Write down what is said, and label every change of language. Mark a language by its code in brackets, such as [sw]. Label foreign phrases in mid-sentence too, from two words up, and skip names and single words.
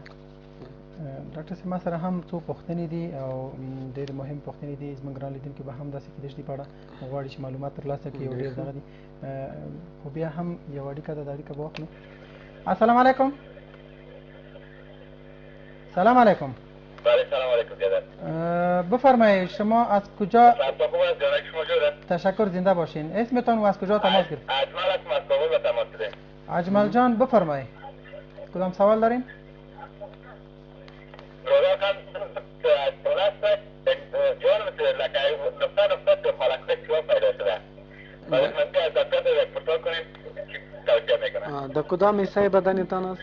[ps] ډاکټر صاحب ما سره هم څو پوښتنې دي او ډېرې مهم پوښتنې دي. زموږ ګران لیدونکي به هم داسې کېدای شي په اړه غواړي چې معلومات ترلاسه کړي او ډېر دغه دي. خو بیا هم یو اړیکه ده، د اړیکه به واخلو. [ar] السلام علیکم. سلام علیکم. سلام علیکم [fa] بیادر. بفرمایید شما از کجا؟ تشکر، زنده باشین. اسمتان و از کجا تماس گرفت؟ اجمل هستم از کابل به تماس گرفتم. اجمل جان بفرمایید. کدام سوال دارین؟ در کدام حصه بدنتان است؟